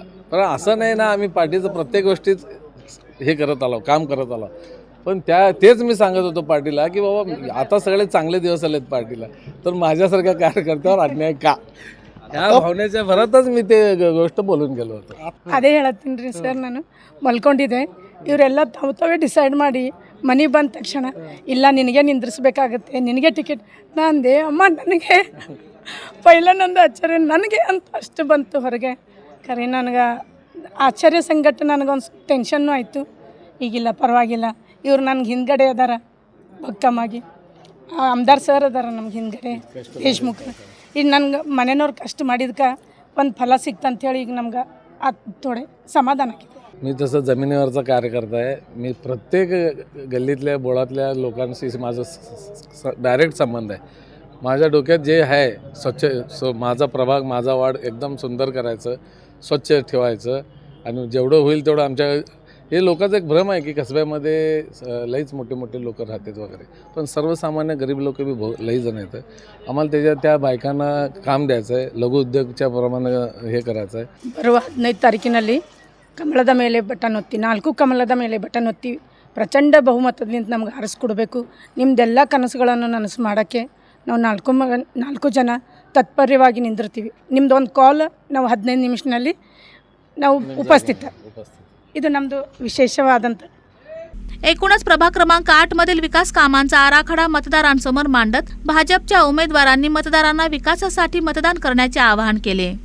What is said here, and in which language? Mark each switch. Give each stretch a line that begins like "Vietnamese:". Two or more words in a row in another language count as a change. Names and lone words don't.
Marathi: पण असं नाही ना, आम्ही पार्टीचं प्रत्येक गोष्टीत हे करत आलो, काम करत आलो. पण तेच मी सांगत होतो पार्टीला की बाबा आता सगळे चांगले दिवस आलेत पार्टीला, तर माझ्यासारख्या कार्यकर्त्यावर अन्याय का, ह्या भावनेच्या भरातच मी ते गोष्ट बोलून गेलो होतो.
Kannada: ಅದೇ ಹೇಳ್ತೀನಿ ರೀ ಸರ್, ನಾನು ಮಲ್ಕೊಂಡಿದ್ದೆ. ಇವರೆಲ್ಲ ತಾವೇ ಡಿಸೈಡ್ ಮಾಡಿ ಮನೆ ಬಂದ ತಕ್ಷಣ ಇಲ್ಲ ನಿನಗೆ ನಿಂದ್ರಿಸ್ಬೇಕಾಗತ್ತೆ, ನಿನಗೆ ಟಿಕೆಟ್. ನಾನು ಅಂದೆ ಅಮ್ಮ ನನಗೆ ಪೈಲ ನಂದು ಆಶ್ಚರ್ಯ ನನಗೆ ಅಂತ ಅಷ್ಟು ಬಂತು ಹೊರಗೆ. ಖರೆ ನನಗೆ ಆಶ್ಚರ್ಯ ಸಂಗಟ ನನಗೊಂದು ಟೆನ್ಷನ್ನು ಆಯಿತು. ಈಗಿಲ್ಲ ಪರವಾಗಿಲ್ಲ, ಇವ್ರು ನನಗೆ ಹಿಂದ್ಗಡೆ ಅದಾರ ಭಕ್ಕಮ್ಮಾಗಿ. ಆಮದಾರ್ ಸರ್ ಅದಾರ ನಮ್ಗೆ ಹಿಂದ್ಗಡೆ ದೇಶಮುಖ. ಈಗ ನನಗೆ ಮನೆಯವ್ರು ಕಷ್ಟ ಮಾಡಿದ್ಕೆ ಒಂದು ಫಲ ಸಿಕ್ತಂಥೇಳಿ ಈಗ ನಮ್ಗೆ
Marathi: थोडे समाधान आहे. मी तसं जमिनीवरचा कार्यकर्ता आहे. मी प्रत्येक गल्लीतल्या बोळातल्या लोकांशी माझं डायरेक्ट संबंध आहे. माझ्या डोक्यात जे आहे स्वच्छ माझा प्रभाग, माझा वार्ड एकदम सुंदर करायचं, स्वच्छ ठेवायचं आणि जेवढं होईल तेवढं आमच्या हे लोकांचा एक भ्रम आहे की कसब्यामध्ये लईच मोठे मोठे लोक राहतात वगैरे, पण सर्वसामान्य गरीब लोक बी लई जण येतं. आम्हाला त्या बायकांना काम द्यायचं आहे, लघु उद्योगच्या प्रमाणे हे करायचं आहे.
Kannada: ಬರುವ 15 ತಾರೀಕಿನಲ್ಲಿ ಕಮಲದ ಮೇಲೆ ಬಟನ್ ಒತ್ತಿ, 4 ಕಮಲದ ಮೇಲೆ ಬಟನ್ ಒತ್ತಿ ಪ್ರಚಂಡ ಬಹುಮತದಿಂದ ನಮ್ಗೆ ಆರಿಸ್ಕೊಡ್ಬೇಕು. ನಿಮ್ಮದೆಲ್ಲ ಕನಸುಗಳನ್ನು ನನಸು ಮಾಡೋಕ್ಕೆ ನಾವು 4 ಜನ ತತ್ಪರ್ಯವಾಗಿ ನಿಂದಿರ್ತೀವಿ. ನಿಮ್ದು ಒಂದು ಕಾಲ್ ನಾವು 15 ನಿಮಿಷದಲ್ಲಿ ನಾವು ಉಪಸ್ಥಿತ. ಇದು ನಮ್ಮದು ವಿಶೇಷವಾದಂಥ.
Marathi: एकूणच प्रभाग क्रमांक 8 मधील विकास कामांचा आराखडा मतदारांसमोर मांडत भाजपच्या उमेदवारांनी मतदारांना विकासासाठी मतदान करण्याचे आवाहन केले.